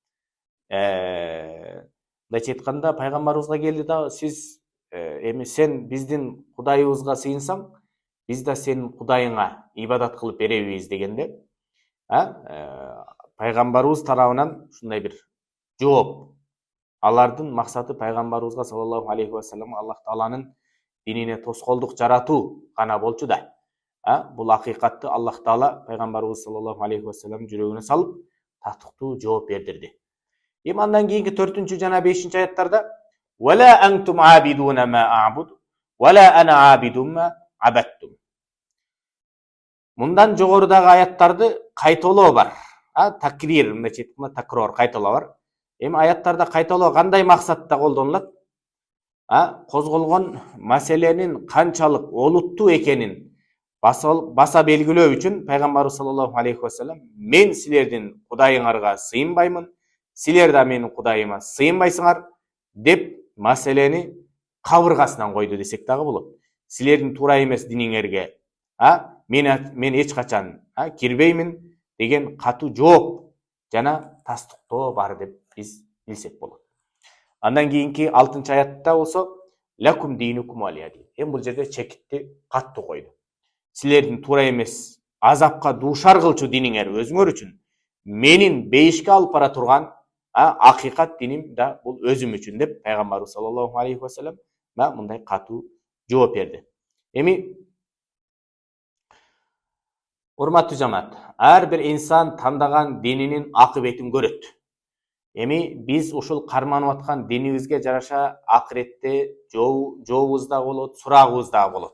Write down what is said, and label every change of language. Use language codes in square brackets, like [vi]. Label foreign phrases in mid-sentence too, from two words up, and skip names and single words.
[ky] Мындайча айтканда пайгамбарыбызга келди да, сиз эми сен биздин Кудайыбызга сыйынсаң, биз да сенин Кудайыңа ибадат кылып беребиз дегенде, пайгамбарыбыз тарабынан ушундай бир жооп. Алардын максаты пайгамбарыбызга [ar] صلى الله عليه وسلم [ky] Аллах Тааланын динине тоскоолдук жаратуу гана болчу да. Бул акыйкатты Аллах Таала пайгамбарыбыз [ar] صلى الله عليه وسلم [ky] жүрөгүнө салып, татыктуу жооп бердирди. Эми андан кийинки 4 жана 5-аяттарда [ar] «ولا أنتم عابدون ما أعبد ولا أنا عابد ما عبدتم». [ky] Мындан жогорудагы аяттарды кайталоо бар. Такрир, мындайча айтканда такрор, кайталоо бар. Эми аяттарда кайталоо кандай максатта колдонулат? Козголгон маселенин канчалык олуттуу экенин баса белгилөө үчүн пайгамбарыбыз [ar] صلى الله عليه وسلم [ky] мен силердин Кудайыңарга сыйынбаймын, силер да менин Кудайыма сыйынбайсыңар деп маселени кабыргасынан койду десек дагы болот. Силердин туура эмес диниңерге мен эч качан кирбеймин деген катуу жооп жана тастыктоо бар деп биз билсек болот. Андан кийинки 6-аятта болсо [ar] لكم دينكم ولي [ky] дейт. Эми бул жерде чекитти каттуу койду. Силердин туура эмес азапка дуушар кылчу диниңер өзүңөр үчүн, менин бейишке алып бара турган акыйкат диним да бул өзүм үчүн деп пайгамбарыбыз [ar] صلى الله عليه وسلم [ky] мындай катуу жооп берди. Эми урматтуу жамаат, ар бир инсан тандаган дининин акыбетин көрөт. Эми биз ушул карманып аткан динибизге жараша акыретте жообубуз да болот, сурагыбыз да болот.